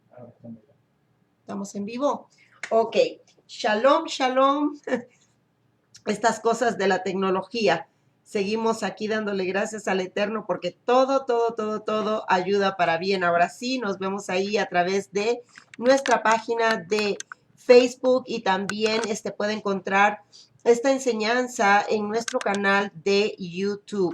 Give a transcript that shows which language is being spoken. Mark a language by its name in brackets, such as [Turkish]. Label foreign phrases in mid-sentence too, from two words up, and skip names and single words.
[Spanish] Estamos en vivo. [Hebrew] Ok. Shalom, shalom. [Spanish] Estas cosas de la tecnología. Seguimos aquí dándole gracias al Eterno porque todo ayuda para bien. Ahora sí, nos vemos ahí a través de nuestra página de Facebook y también puede encontrar esta enseñanza en nuestro canal de YouTube.